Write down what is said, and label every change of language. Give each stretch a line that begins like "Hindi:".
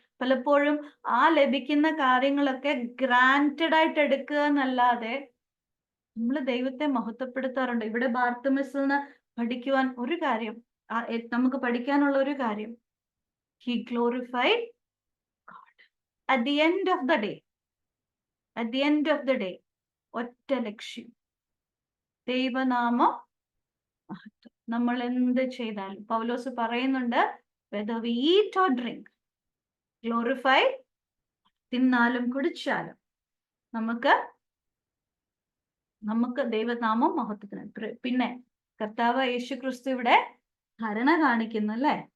Malayalam: പലപ്പോഴും ആ ലഭിക്കുന്ന കാര്യങ്ങളൊക്കെ ഗ്രാൻറ്റഡ് ആയിട്ട് എടുക്കുക എന്നല്ലാതെ നമ്മൾ ദൈവത്തെ മഹത്വപ്പെടുത്താറുണ്ട്. ഇവിടെ ബാർത്തിമേസിൽ നിന്ന് പഠിക്കുവാൻ ഒരു കാര്യം, നമുക്ക് പഠിക്കാനുള്ള ഒരു കാര്യം,
English: he glorified God at the end of the day. At the end of the day,
Malayalam: ഒറ്റ ലക്ഷ്യം, ദൈവനാമം മഹത്വം. നമ്മൾ എന്ത് ചെയ്താലും പൗലോസ് പറയുന്നുണ്ട്,
English: whether we eat or drink, glorify,
Malayalam: തിന്നാലും കുടിച്ചാലും നമുക്ക് ദൈവനാമം മഹത്വത്തിന്. പിന്നെ കർത്താവ് യേശു ക്രിസ്തു ഇവിടെ കരുണ കാണിക്കുന്നു അല്ലേ?